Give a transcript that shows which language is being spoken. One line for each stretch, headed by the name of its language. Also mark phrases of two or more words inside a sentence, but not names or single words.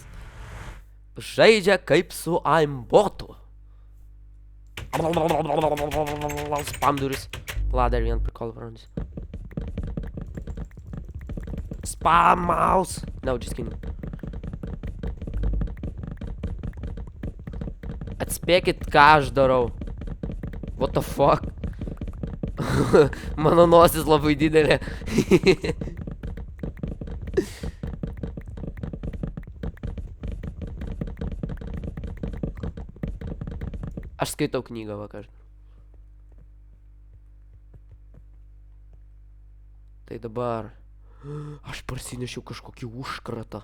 Lithuanian: Žaidžia kaip su aimbotu. Spam duris. Dar vien prikolą parodys.
English: Spam mouse. No, just kidding.
Lithuanian: Atspėkit, ką aš darau.
English: What the fuck?
Lithuanian: Mano nosis labai didelė. Aš skaitau knygą vakar. Tai dabar aš parsinešiau kažkokį užkratą.